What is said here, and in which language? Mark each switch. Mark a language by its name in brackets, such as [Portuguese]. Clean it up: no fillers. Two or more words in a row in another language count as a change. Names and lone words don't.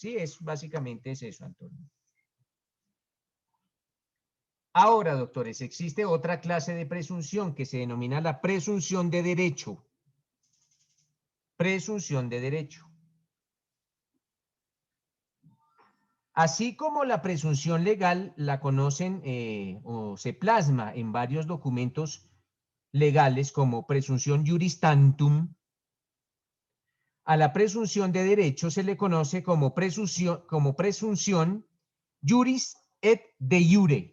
[Spanish] Sí, básicamente es eso, Antonio. Ahora, doctores, existe otra clase de presunción que se denomina la presunción de derecho. Presunción de derecho. Así como la presunción legal la conocen o se plasma en varios documentos legales como presunción [Latin] juris tantum, [Spanish] a la presunción de derecho se le conoce como presunción [Latin] juris et de iure.